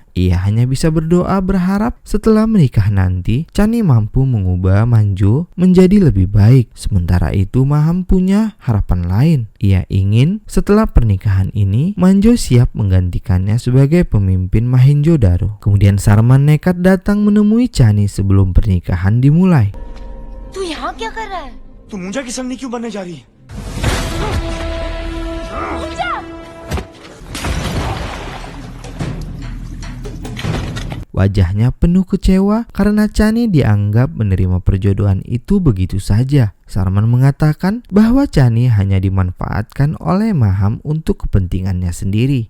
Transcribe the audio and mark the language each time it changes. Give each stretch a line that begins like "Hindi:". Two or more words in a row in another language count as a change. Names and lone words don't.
Indonesian: Ia hanya bisa berdoa berharap setelah menikah nanti Chani mampu mengubah Manjo menjadi lebih baik. Sementara itu Maham punya harapan lain. Ia ingin setelah pernikahan ini Manjo siap menggantikannya sebagai pemimpin Mohenjo-daro. Kemudian Sarman nekat datang menemui Chani sebelum pernikahan dimulai.
Hindi: तू यहाँ क्या कर रहा है? तू मुंजा की संगनी क्यों बनने जा रही है?
Indonesian: Wajahnya penuh kecewa karena Chani dianggap menerima perjodohan itu begitu saja. Sarman mengatakan bahwa Chani hanya dimanfaatkan oleh Maham untuk kepentingannya sendiri.